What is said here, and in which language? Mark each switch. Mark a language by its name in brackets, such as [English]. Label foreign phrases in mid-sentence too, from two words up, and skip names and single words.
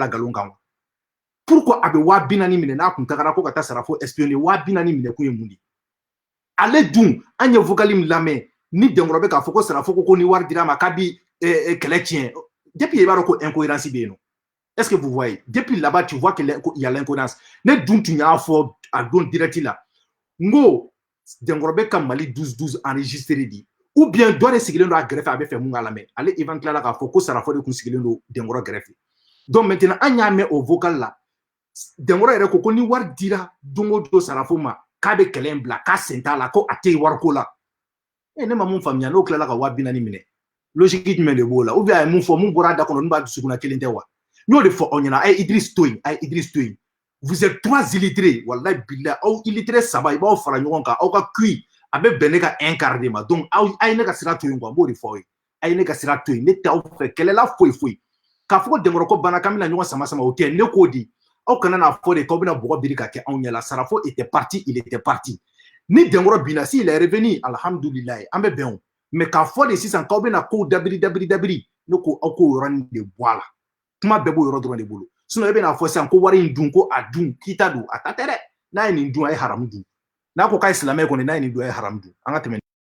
[Bambara] la nkalon kan pourquoi a bɛ 40,000 minɛ n'a kun tagara ko ka taa sarafo espionner 40,000 minɛ kun ye mun de ale dun an ye vocal min lamɛn ni dengoro bɛ k'a fɔ ko sarafo ko ni wari dira ma k'a bi kɛlɛ tiɲɛ depuis i b'a dɔn ko incohérence bɛ yen nɔ [French] est-ce que vous voyez depuis là-bas tu vois qu'il y a l'incohérence [Bambara] ne dun tun y'a fɔ a don direct la n ko dengoro bɛ ka Mali 12-12 enregistré di [French] ou bien [Bambara] dɔ de sigilen don a gɛrɛfɛ a bɛ fɛ mun k'a lamɛn ale Ivan tilala k'a fɔ ko sarafo de kun sigilen don dengoro gɛrɛfɛ [French] donc maintenant [Bambara] an y'a mɛn o vocal la dengoro yɛrɛ ko ni wari dira don o don sarafo ma k'a bɛ kɛlɛ in bila k'a sen t'a la ko a tɛ wariko la ne ma mun faamuya n'o tilala ka 40,000 minɛ logique jumɛn de b'o la [French] ou bien [Bambara] a ye mun fɔ mun bɔra a da kɔnɔ n'u b'a dusukun kelen tɛ wa n y'o de fɔ aw ɲɛna a ye Idriss to yen [French] vous êtes 3 illettrés [Arabic] wallahi billahi [Bambara] aw illettrés 3 i b'aw fara ɲɔgɔn kan aw ka QI a bɛ bɛn ne ka [French] 1 quart de [Bambara] ma donc a ye ne ka sira to yen quoi n b'o de fɔ aw ye a ye ne ka sira to yen ne tɛ aw fɛ kɛlɛla foyi k'a fɔ ko dengoro ko banna k'an bɛna ɲɔgɔn sama o tɛ ne k'o di aw kana n'a fɔ de k'aw bɛna bɔgɔ biri ka kɛ anw ɲɛ la sarafo [French] était parti il était parti [Bambara] ni dengoro binna [French] s'il est revenu [Bambara] alhamdulilayi an bɛ bɛn o mais k'a fɔ de sisan k'aw bɛna kow dabiri ne ko aw k'o yɔrɔnin de bɔ a la kuma bɛɛ b'o yɔrɔ dɔrɔn de bolo sinon e bɛna fɔ sisan ko wari in dun ko a dun k'i ta don a ta tɛ dɛ n'a ye nin dun a ye haramu dun n'a ko k'a ye silamɛ kɔni n'a ye nin dun a ye haramu dun an ka tɛmɛ